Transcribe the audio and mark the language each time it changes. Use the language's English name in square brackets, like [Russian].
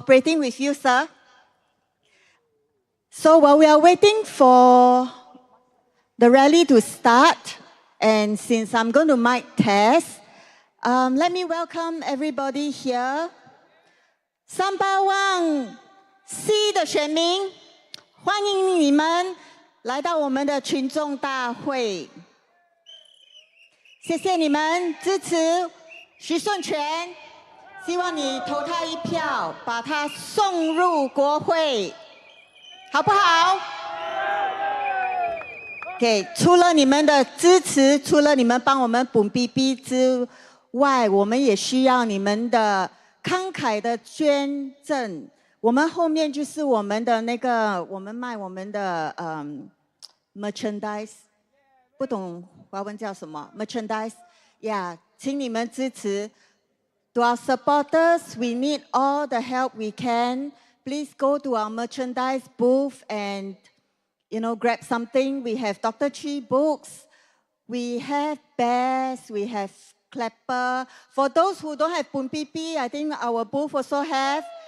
[English] cooperating with you, sir. So while we are waiting for the rally to start, and since I'm going to mic test, let me welcome everybody here. [Chinese] Sembawang C 的选民，欢迎你们来到我们的群众大会。谢谢你们支持徐顺全，希望你投他一票，把他送入国会，好不好？OK， 除了你们的支持，除了你们帮我们补 BB 之外，我们也需要你们的慷慨的捐赠。我们后面就是我们的那个，我们卖我们的merchandise， 不懂华文叫什么 merchandise， yeah， 请你们支持。 [English] To our supporters, we need all the help we can. Please go to our merchandise booth and grab something. We have Dr. Chee books. We have bears. We have clapper. For those who don't have Pun Pipi, I think our booth also have.